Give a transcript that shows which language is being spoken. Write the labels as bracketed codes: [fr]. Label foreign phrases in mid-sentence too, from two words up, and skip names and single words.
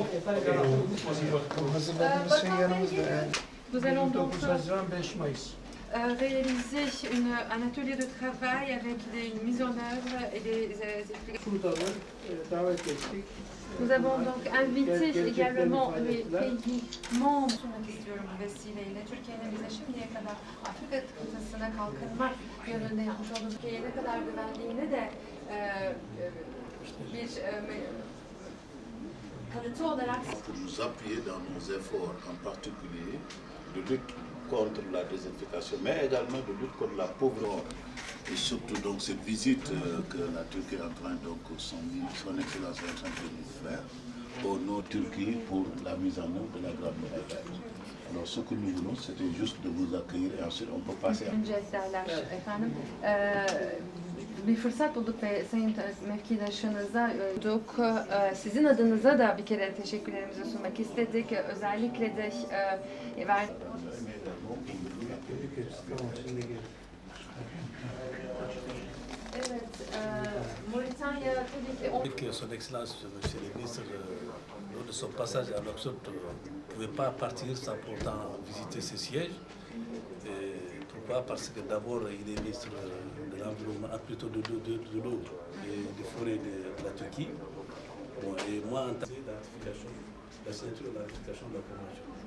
[tr] Hazırladığımız şey yanımızda yani. [fr] Nous allons donc [tr] 9 Haziran 5 Mayıs. [fr] réaliser un atelier de travail avec une mise en œuvre et des explications. [tr] Burada davet ettik. [fr] Nous avons donc invité également les pays membres. [tr] Sormak istiyorum bu vesileyle. Türkiye'nin bize şimdiye kadar Afrika kıtasına kalkınma yönünde yapmış olduğu Türkiye'ye ne kadar güvendiğini de bir kanıtı olarak [fr] pour nous appuyer dans nos efforts, en particulier de lutte contre la désertification, mais également de lutte contre la pauvreté. Et surtout donc cette visite que la Turquie est en train, donc son Excellence est en train de nous faire au nord Turquie pour la mise en œuvre de la Grande Muraille Verte. Alors ce que nous voulons, c'était juste de vous accueillir et ensuite on peut passer à... [tr] Efendim, bir fırsat bulduk ve Sayın Mevkidaşınıza sizin adınıza da bir kere teşekkürlerimizi sunmak istedik. Özellikle de Evet, Moritanya tabii ki [fr] Son Excellence, Monsieur le Ministre, lors de son passage à Nouakchott, ne pouvait pas partir sans pourtant visiter ce siège. Pourquoi? Parce que d'abord, il est ministre de l'Environnement, plutôt de l'eau et des forêts de la Turquie. Bon, et moi, en tant que la signature de la ratification de la Convention.